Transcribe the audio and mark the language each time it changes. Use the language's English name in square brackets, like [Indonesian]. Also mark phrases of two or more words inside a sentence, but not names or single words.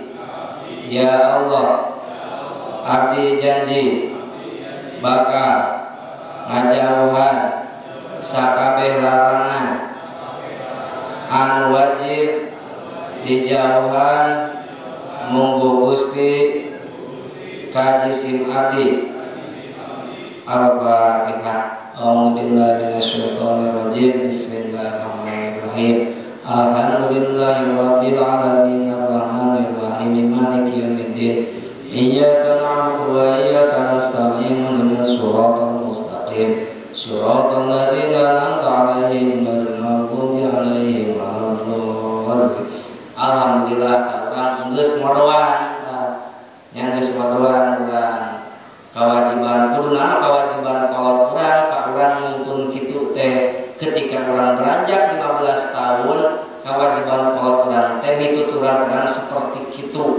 [Arabic] يا الله, [Sundanese] abdi janji bakal ngajauhan sakabeh larangan anu wajib dijauhan munggu Gusti ka jisim abdi. Al-Fatihah. [Arabic] أعوذ بالله من الشيطان الرجيم. بسم الله الرحمن الرحيم. الحمد لله رب العالمين الرحمن الرحيم مالك يوم الدين. إياك نعبد وإياك نستعين اهدنا الصراط المستقيم. صراط الذين أنعمت عليهم غير المغضوب عليهم ولا الضالين. [Sundanese] Alhamdulillah urang geus modoan nya geus modoan urang kewajiban kuduna kewajiban kolot urang ka urang nuntun kitu teh ketika urang beranjak 15 tahun kewajiban kolot urang teh mituturan urang seperti kitu.